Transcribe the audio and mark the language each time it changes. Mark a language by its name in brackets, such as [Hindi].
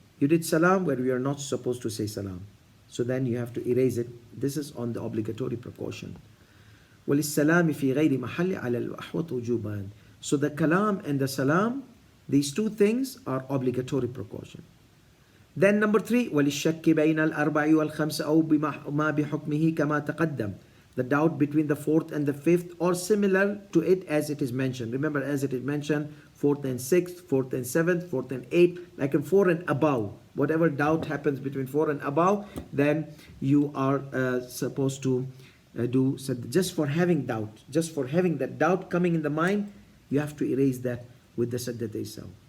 [English] You did salam where we are not supposed to say salam. So then you have to erase it. This is on the obligatory precaution. [Arabic] وَلِلسَّلَامِ فِي غَيْرِ مَحَلِّ عَلَى الْأَحْوَطِ وُجُوبًا. [English] So the kalam and the salam, these two things are obligatory precaution. Then number three, [Arabic] وَلِلشَّكِّ بَيْنَ الْأَرْبَعِ وَالْخَمْسِ أَوْ بِمَا بِحُكْمِهِ كَمَا تَقَدَّمَ. [English] The doubt between the fourth and the fifth or similar to it as it is mentioned. Remember, as it is mentioned, fourth and sixth, fourth and seventh, fourth and eighth, like in four and above. Whatever doubt happens between four and above, then you are supposed to do, so just for having doubt, just for having that doubt coming in the mind, you have to erase that with the Sajdatay Sahu.